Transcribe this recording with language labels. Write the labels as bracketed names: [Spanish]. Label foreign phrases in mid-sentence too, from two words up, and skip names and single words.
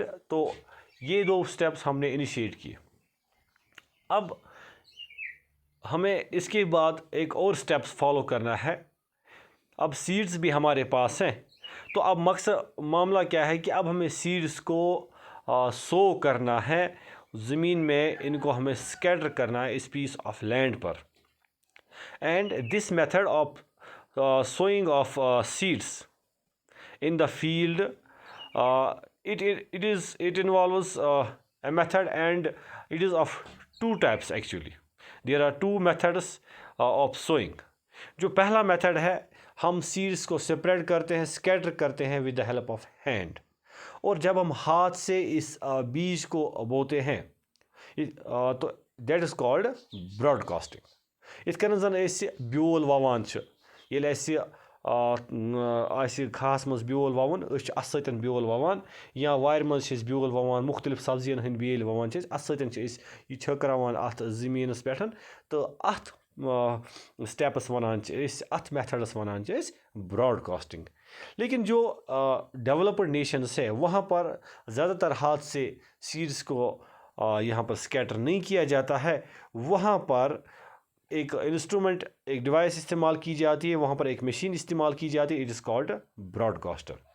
[Hindi] तो ये दो स्टेप्स हमने इनिशिएट किए। अब हमें इसके बाद एक और स्टेप्स फॉलो करना है। अब सीड्स भी हमारे पास हैं, तो अब मकसद मामला क्या है कि अब हमें सीड्स को सो करना है ज़मीन में, इनको हमें स्कैटर करना है इस [English] piece of land [Hindi] पर। [English] and this method of sowing of seeds in the field, it involves a method, and it is of two types actually. There are two methods of sowing. [Hindi] जो पहला मेथड है, हम सीड्स को सेपरेट करते हैं, स्कैटर करते हैं [English] with the help of hand. [Hindi] और जब हम हाथ से इस बीज को बोते हैं तो [English] that is called broadcasting. [Kashmiri] इस कन जन ब्योल ववान घास मज ब्योल ववन अत सतन ब्योल ववान, या वार मज ब्योल ववान, मुख्तलिफ सब्जियन हंद बेल ववान अत सतन यह छकरावान अत ज़मीनस पे। तो अत स्टेपस वनान अत मेथडस वनान ब्रॉडकास्टिंग। [Hindi] लेकिन जो डेवलप्ड नेशंस है वहाँ पर ज़्यादातर हाथ से सीड्स को यहाँ पर स्कैटर नहीं किया जाता है। वहाँ पर एक इंस्ट्रूमेंट, एक डिवाइस इस्तेमाल की जाती है, वहाँ पर एक मशीन इस्तेमाल की जाती है, [English] it is called broadcaster.